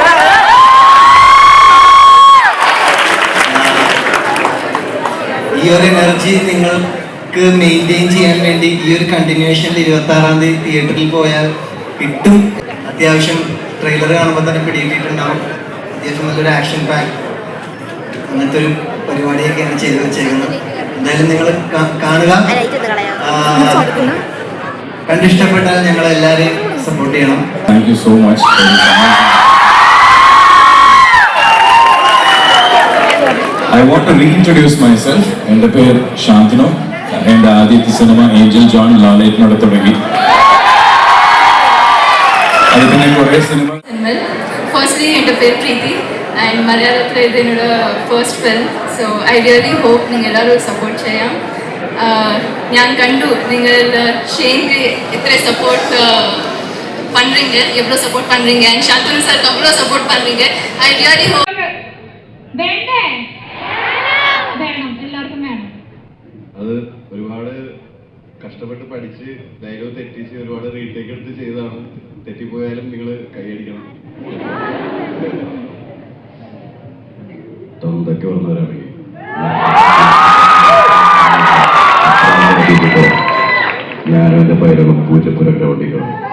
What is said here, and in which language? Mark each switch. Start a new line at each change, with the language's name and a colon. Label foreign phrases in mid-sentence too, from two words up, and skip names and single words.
Malayalam: ഈ ഒരു എനർജി നിങ്ങൾക്ക് മെയിൻറ്റെയിൻ ചെയ്യാൻ വേണ്ടി ഈ ഒരു കണ്ടിന്യൂവേഷനിൽ 26-ാം തീയതി തിയേറ്ററിൽ പോയാൽ കിട്ടും. അത്യാവശ്യം ട്രെയിലർ കാണുമ്പോൾ തന്നെ പിടികിട്ടിട്ടുണ്ടാവും. അത്യാവശ്യം നല്ലൊരു ആക്ഷൻ പാക്ക് അങ്ങനത്തെ ഒരു പരിപാടിയൊക്കെയാണ് ചെയ്തു വെച്ചേക്കുന്നത്. എന്തായാലും നിങ്ങൾ കാണുക. കണ്ടിഷ്ടപ്പെട്ടാൽ ഞങ്ങളെല്ലാവരെയും സപ്പോർട്ട് ചെയ്യണം.
English: Thank you so much. I want to reintroduce myself.
Malayalam: എൻ്റെ പേര് ശാന്തനു. എൻ്റെ ആദ്യത്തെ സിനിമ ഏഞ്ചൽ ജോൺ ലാലേറ്റിനോട് തുടങ്ങി. അത് പിന്നെ കുറേ സിനിമ. ഫസ്റ്റ്ലി എൻ്റെ പേര് പ്രീതി ആൻഡ് മലയാളത്തിൽ ഇത് എന്നോട് ഫസ്റ്റ് ഫിലിം.
English: So I really hope
Malayalam: നിങ്ങൾ എല്ലാവരും സപ്പോർട്ട് ചെയ്യാം. ഞാൻ കണ്ടു നിങ്ങൾ
Tamil: ஷேனுக்கு இத்தனை சப்போர்ட் பண்ணுறீங்க, எவ்வளோ சப்போர்ட் பண்ணுறீங்க, அண்ட் சாந்தனு சாருக்கு அவ்வளோ சப்போர்ட் பண்ணுறீங்க.
English: I really hope.
Malayalam: വേണ്ടേ? വേണം, എല്ലാവർക്കും വേണം. അത് ഒരുപാട് കഷ്ടപ്പെട്ട് പഠിച്ച് ഡയലോഗ് തെറ്റിച്ച് ഒരുപാട് റീടേക്ക് എടുത്ത് ചെയ്തതാണ്. തെറ്റിപ്പോയാലും നിങ്ങൾ കൈയടിക്കണം. തൊണ്ടൊക്കെ വന്നവരാണെങ്കിൽ ഞാനും എൻ്റെ പൈരവും പൂജപ്പുര ഗ്രൗണ്ടിക്കണം.